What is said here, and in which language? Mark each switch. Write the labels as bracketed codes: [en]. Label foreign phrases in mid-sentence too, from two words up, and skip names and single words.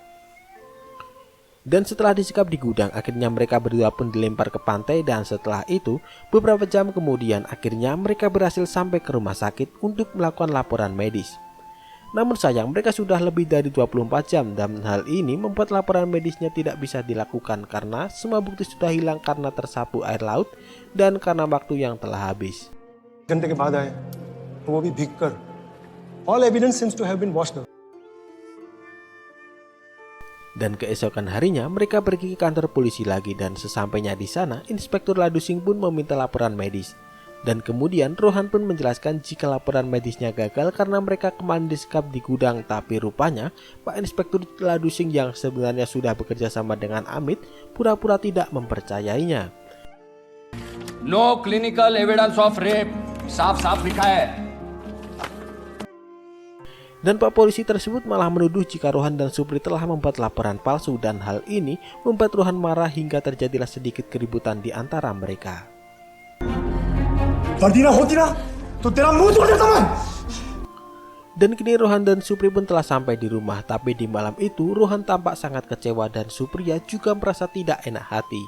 [id] Dan setelah disekap di gudang, akhirnya mereka berdua pun dilempar ke pantai, dan setelah itu beberapa jam kemudian akhirnya mereka berhasil sampai ke rumah sakit untuk melakukan laporan medis. Namun sayang mereka sudah lebih dari 24 jam dan hal ini membuat laporan medisnya tidak bisa dilakukan karena semua bukti sudah hilang karena tersapu air laut dan karena waktu yang telah habis. [hi] घंटे के बाद आए तो वो भी भीगकर [en] all evidence seems to have been washed out. [id] Dan keesokan harinya mereka pergi ke kantor polisi lagi, dan sesampainya di sana Inspektur Ladusing pun meminta laporan medis. Dan kemudian Rohan pun menjelaskan jika laporan medisnya gagal karena mereka kemarin disekap di gudang, tapi rupanya Pak Inspektur Ladusing yang sebenarnya sudah bekerja sama dengan Amit pura-pura tidak mempercayainya. [en] No clinical evidence of rape. [hi] साफ-साफ लिखा है. [id] Dan Pak Polisi tersebut malah menuduh jika Rohan dan Supri telah membuat laporan palsu, dan hal ini membuat Rohan marah hingga terjadilah sedikit keributan di antara mereka. Dan kini Rohan dan Supri pun telah sampai di rumah, tapi di malam itu Rohan tampak sangat kecewa dan Supriya juga merasa tidak enak hati.